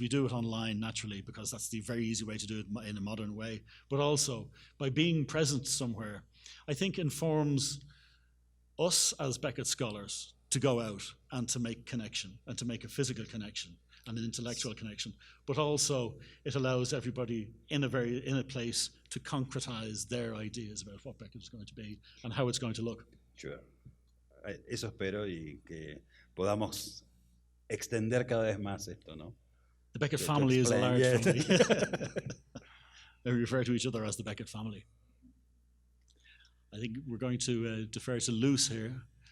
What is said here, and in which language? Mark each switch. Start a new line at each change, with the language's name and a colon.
English: We do it online, naturally, because that's the very easy way to do it in a modern way, but also by being present somewhere, I think informs us as Beckett scholars to go out and to make connection, and to make a physical connection and an intellectual connection, but also it allows everybody in a place to concretize their ideas about what Beckett is going to be and how it's going to look. Sure.
Spanish: Eso espero, y que podamos extender cada vez más esto, ¿no?
English: The Beckett To family is a explain, large yeah. family. We refer to each other as the Beckett family. I think we're going to defer to Luce here.